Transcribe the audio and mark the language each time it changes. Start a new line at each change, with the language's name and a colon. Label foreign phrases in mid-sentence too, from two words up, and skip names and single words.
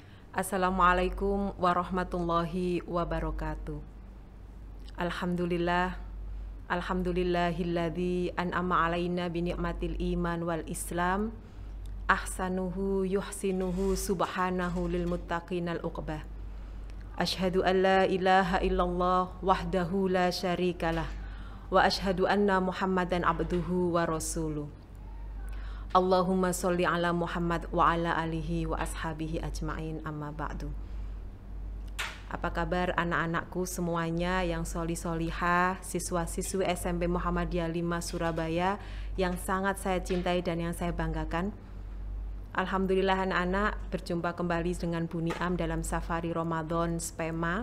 Arabic: السلام عليكم ورحمة الله وبركاته. الحمد لله، الحمد لله الذي أنعم علينا بنعمة الإيمان والإسلام. أحسنه يحسنه سبحانه للمتقين العقبة. أشهد أن لا إله إلا الله وحده لا شريك له وأشهد أن محمدا عبده ورسوله. اللهم صل على محمد وعلى آله وأصحابه أجمعين، أما بعد.
Indonesian: Apa kabar anak-anakku semuanya yang soli-solihah, siswa-siswi SMP Muhammadiyah 5 Surabaya yang sangat saya cintai dan yang saya banggakan? Alhamdulillah anak-anak, berjumpa kembali dengan Bu Niam dalam Safari Ramadan Spema.